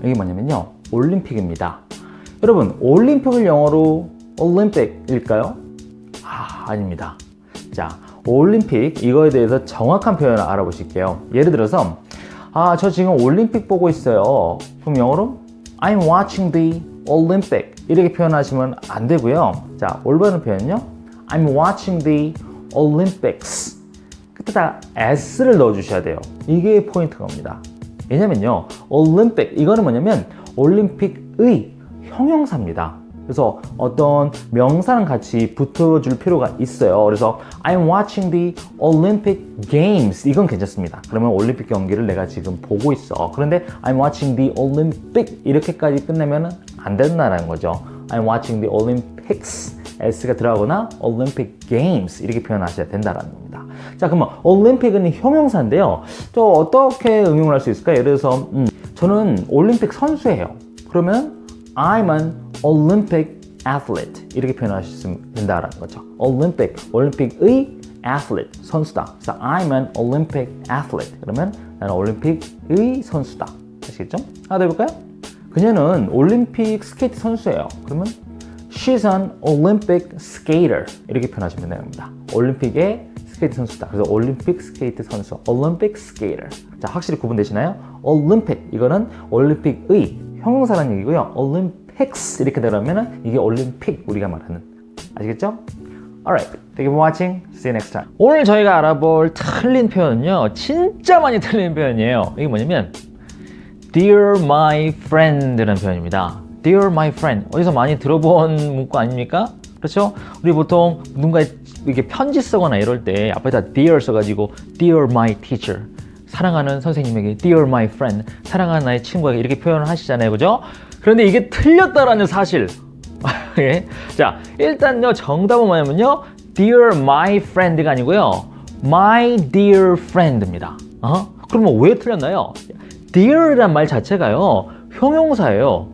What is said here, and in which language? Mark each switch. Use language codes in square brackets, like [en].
[ko] 이게 뭐냐면요, 올림픽입니다. 여러분, 올림픽을 영어로 올림픽일까요? 아닙니다. 자, 올림픽 이거에 대해서 정확한 표현을 알아보실게요. 예를 들어서 저 지금 올림픽 보고 있어요. 그럼 영어로 [en] I'm watching the Olympic [ko] 이렇게 표현하시면 안 되고요. 자, 올바른 표현은요, [en] I'm watching the Olympics. [ko] 그때다 s를 넣어주셔야 돼요. 이게 포인트입니다. 왜냐면요, 올림픽 이거는 뭐냐면 올림픽의 형용사입니다. 그래서 어떤 명사랑 같이 붙어줄 필요가 있어요. 그래서 [en] I'm watching the Olympic Games [ko] 이건 괜찮습니다. 그러면 올림픽 경기를 내가 지금 보고 있어. 그런데 [en] I'm watching the Olympic [ko] 이렇게까지 끝내면 안 된다는 거죠. [en] I'm watching the Olympics [ko] S가 들어가거나 [en] Olympic Games [ko] 이렇게 표현하셔야 된다는 겁니다. 자, 그러면 올림픽은 형용사인데요. 또 어떻게 응용을 할 수 있을까요? 예를 들어서 저는 올림픽 선수예요. 그러면 [en] I'm an Olympic athlete [ko] 이렇게 표현하시면 된다는 거죠. 올림픽의 athlete, 선수다. [en] 그래서 I'm an Olympic athlete. [ko] 그러면 나는 올림픽의 선수다. 아시겠죠? 하나 더 해볼까요? 그녀는 올림픽 스케이트 선수예요. 그러면 [en] She's an Olympic skater [ko] 이렇게 표현하시면 됩니다. 올림픽의 스케이트 선수다. 그래서 올림픽 스케이트 선수, Olympic skater. 자, 확실히 구분되시나요? 올림픽 이거는 올림픽의 형용사라는 얘기고요. Olympics 이렇게 들어가면 이게 올림픽 우리가 말하는. 아시겠죠? [en] Alright, thank you for watching. See you next time. [ko] 오늘 저희가 알아볼 틀린 표현은요, 진짜 많이 틀린 표현이에요. 이게 뭐냐면 [en] Dear my friend [ko] 라는 표현입니다. [en] Dear my friend. [ko] 어디서 많이 들어본 문구 아닙니까? 그렇죠? 우리 보통 누군가 이렇게 편지 쓰거나 이럴 때 앞에다 Dear 써가지고 [en] Dear my teacher. [ko] 사랑하는 선생님에게 [en] Dear my friend. [ko] 사랑하는 나의 친구에게 이렇게 표현을 하시잖아요. 그죠? 그런데 이게 틀렸다라는 사실. 예. 자, 일단요, 정답은 뭐냐면요, [en] Dear my friend [ko] 가 아니고요, [en] My dear friend [ko] 입니다. 그러면 왜 틀렸나요? Dear란 말 자체가요, 형용사예요.